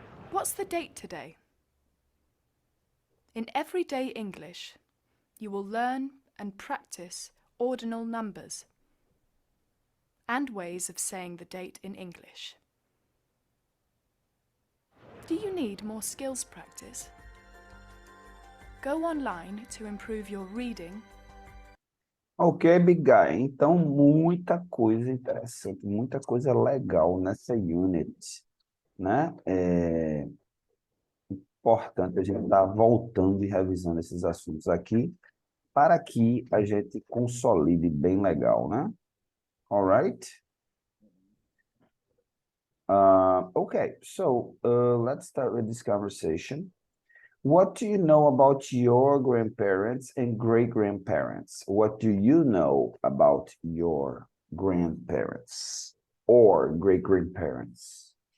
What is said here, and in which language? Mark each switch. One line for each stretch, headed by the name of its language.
English: What's the date today? In everyday English, you will learn and practice ordinal numbers and ways of saying the date in English. Do you need more skills practice? Go online to improve your reading. Ok, Big Guy.
Portuguese: Então, muita coisa interessante, muita coisa legal nessa unit, né? É importante a gente estar voltando e revisando esses assuntos aqui para que a gente consolide bem legal, né?
English: All right? Okay, so let's start with this conversation. What do you know about your grandparents and great-grandparents? What do you know about your grandparents or great-grandparents?